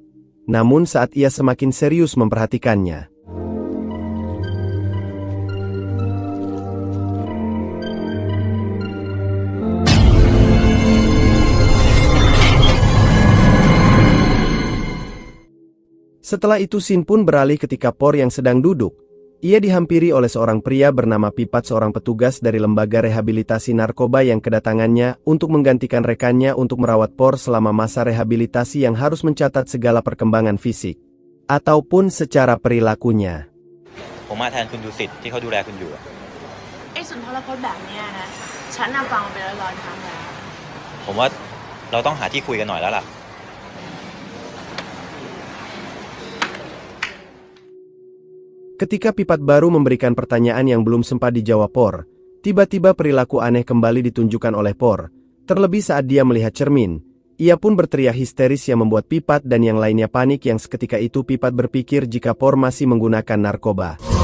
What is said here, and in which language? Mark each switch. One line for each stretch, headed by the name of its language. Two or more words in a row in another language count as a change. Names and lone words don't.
Indonesian: Namun saat ia semakin serius memperhatikannya, setelah itu scene pun beralih ketika Por yang sedang duduk. Ia dihampiri oleh seorang pria bernama Pipat, seorang petugas dari lembaga rehabilitasi narkoba yang kedatangannya untuk menggantikan rekannya untuk merawat Por selama masa rehabilitasi yang harus mencatat segala perkembangan fisik ataupun secara perilakunya.
Thai: ผมมาแทนคุณดุสิตที่เขาดูแลคุณอยู่ สุนทรพจน์แบบเนี้ยนะฉันน่ะฟังไปแล้ว100 ครั้งแล้ว ผมว่าเราต้องหาที่คุยกันหน่อยแล้วล่ะ
Indonesian: Ketika Pipat baru memberikan pertanyaan yang belum sempat dijawab Por, tiba-tiba perilaku aneh kembali ditunjukkan oleh Por. Terlebih saat dia melihat cermin, ia pun berteriak histeris yang membuat Pipat dan yang lainnya panik yang seketika itu Pipat berpikir jika Por masih menggunakan narkoba.